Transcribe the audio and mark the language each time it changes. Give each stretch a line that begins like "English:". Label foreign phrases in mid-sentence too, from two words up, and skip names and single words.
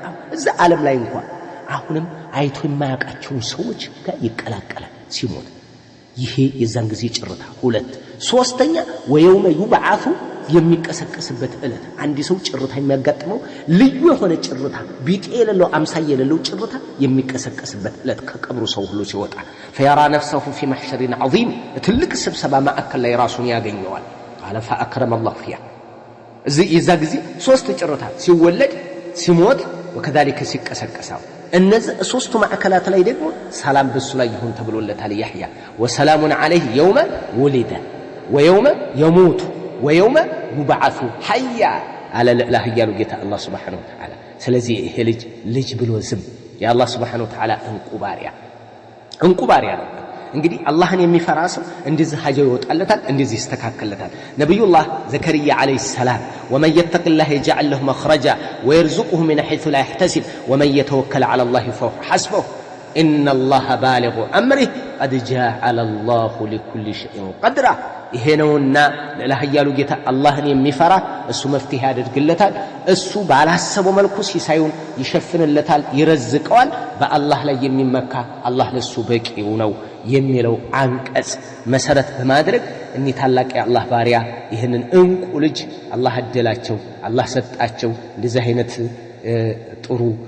Amharic: እዛ ዓለም ላይ እንኳን አሁንም አይቶ የማያውቃቸውን ሰዎች ጋር ይቀላቀላል ሲሞት። ይሄ የዛን ጊዜ ጭርታ። ሁለት ሶስተኛ
Arabic: ويوم يبعث
Amharic: የሚቀሰቀስበት ዕለት አንድ ሰው ጭርታ የሚያጋጥመው ልዩ የሆነ ጭርታ ቢጤ የሌለው አምሳይ የሌለው ጭርታ የሚቀሰቀስበት ዕለት ከቀብሩ ሰው ሁሉ ሲወጣ
Arabic: فيرى نفسه في محشر عظيم
Amharic: ትልቅ ስብሰባ ማዕከል ላይ ራሱን ያገኘዋል።
Arabic: قال فأكرم الله فيها
Amharic: የዛ ጊዜ ሶስት ጭርታ ሲወለድ ሲሞት وكذلك ሲቀሰቀሳው እነዚህ ሶስቱ ማዕከላት ላይ ደግሞ ሰላም በሱ ላይ ይሁን ተብሎለታል ያህያ
Arabic: وسلام عليه يوم ولد ويوم يموت ويوم يبعث حيا على لا يالو
Amharic: ጌታ አላህ
Arabic: سبحانه وتعالى
Amharic: ስለዚህ ይሄ ልጅ ብሎ ዝም የአላህ
Arabic: سبحانه وتعالى
Amharic: እንቁባሪያ ነው እንግዲህ አላህን የሚፈራ ሰው እንደዚህ ሀጀው ይወጣለታል እንደዚህ ይስተካከለታል ነብዩላህ ዘከሪያ
Arabic: عليه السلام ومن يتق الله يجعل له مخرجا ويرزقه من حيث لا يحتسب ومن يتوكل على الله فهو حسبه إن الله بالغ أمره قد جعل الله لكل شيء قدرا
Amharic: ይሄ ነውና ለላህያሉ ጌታ አላህን የሚፈራ እሱ መፍትሄ ያደርግለታል እሱ ባላሰበው መልኩ ሲሳዩን ይሸፍንለታል ይረዝቀዋል በአላህ ላይ የሚመካ አላህ ለሱ በቂው ነው የሚለው አንቀጽ መሰረት በማድረግ እኒ ታላቅ የአላህ ባሪያ ይህንን እንቁ ልጅ አላህ አደላቸው አላህ ሰጣቸው እንደዚህ አይነት ጥሩ